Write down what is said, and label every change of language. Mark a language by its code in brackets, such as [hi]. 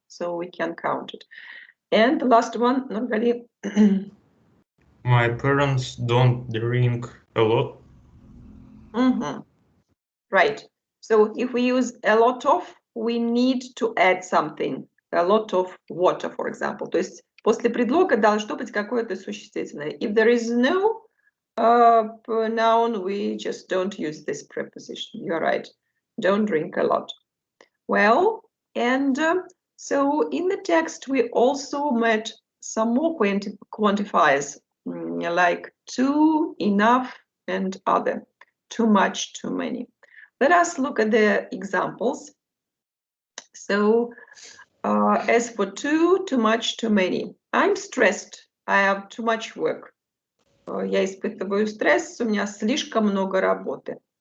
[en] So we can count it. And the last one, Nurgali. My parents don't drink a lot. Right. So if we use a lot of, we need to add something. A lot of water, for example. [ru] То есть после предлога должно быть какое-то существительное. [en] If there is no noun, we just don't use this preposition. You're right. Don't drink a lot. Well, and so in the text, we also met some more quantifiers, like too, enough, and other. Too much, too many. Let us look at the examples. So, as for too much, too many. I'm stressed. I have too much work. [ru] Я испытываю стресс, у меня слишком много работы.